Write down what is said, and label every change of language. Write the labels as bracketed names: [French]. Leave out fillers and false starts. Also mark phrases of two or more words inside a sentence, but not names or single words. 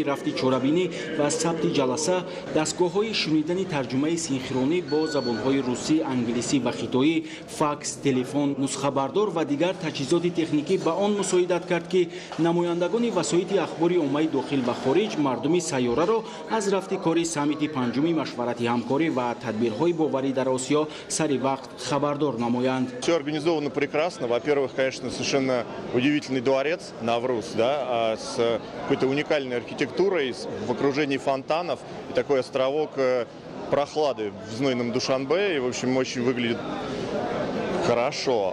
[Persian] رفت چاره‌بینی و ثبت جلسه، دستگاه‌های شنیدن ترجمه سینخرونی با زبان‌های روسی، انگلیسی و خطایی، فاکس، تلفن، نسخه بردار و دیگر تجهیزات تکنیکی به آن مساعدت کرد که نمایندگان وسایط اخباری عامه داخل و خارج مردم سیاره را از رفت کاری سامیت پنجمی مشورت همکاری و [Tajik] тадбирҳои боварӣ дар Осиё сари вақт хабардор намоянд. [Russian] Все организовано прекрасно. Во-первых, конечно, совершенно удивительный дворец Навруз, да, с какой-то уникальной архитектурой, в окружении фонтанов и такой островок прохлады в знойном Душанбе. И, в общем, очень выглядит хорошо.